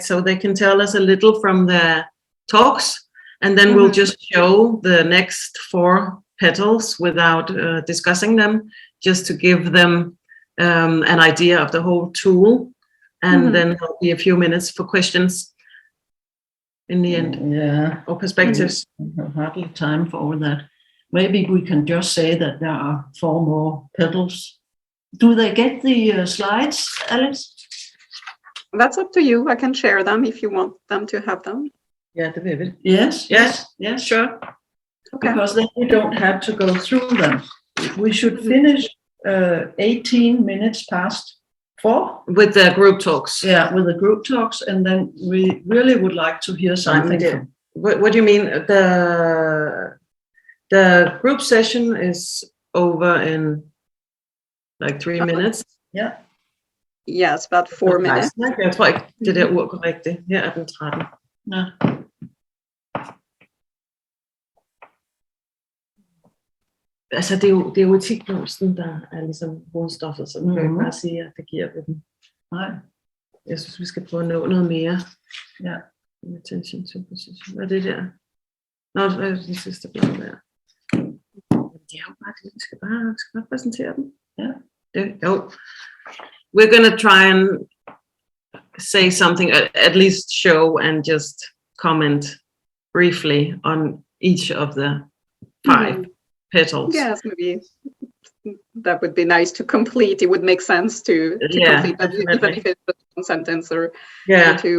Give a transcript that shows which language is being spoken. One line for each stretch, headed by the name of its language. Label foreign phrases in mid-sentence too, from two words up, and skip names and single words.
English: So they can tell us a little from their talks, and then we'll just show the next 4 petals without discussing them, just to give them an idea of the whole tool, and then there'll be a few minutes for questions in the end. Yeah, or perspectives. We have hardly time for all that. Maybe we can just say that there are 4 more petals. Do they get the slides, Alex? That's up to you. I can share them if you want them to have them. Yeah,
Danish: det vil vi.
English: Yes, Sure. Okay. Because then we don't have to go through them. We should finish 18 minutes past 4. With the group talks. Yeah, with the group talks, and then we really would like to hear something. What do you mean? The group session is over in like 3 minutes. Yeah. Yes, about 4 minutes.
Danish: Jeg tror ikke, det der ord korrekt. Her er den 13. No. altså det er jo etikblomsten, der er ligesom hovedstoffet, så man kan ikke bare sige, at det giver vi dem. Nej. Jeg synes, vi skal prøve at nå noget mere. Ja.
English: Attention to position.
Danish: Hvad er det der? Nå, det er det sidste blad der. Det er jo bare det, vi skal bare præsentere dem. Ja. Jo.
English: We're gonna try and say something, at least show and just comment briefly on each of the 5 petals. Yes, maybe that would be nice to complete. It would make sense to complete that, even if it's just one sentence or two.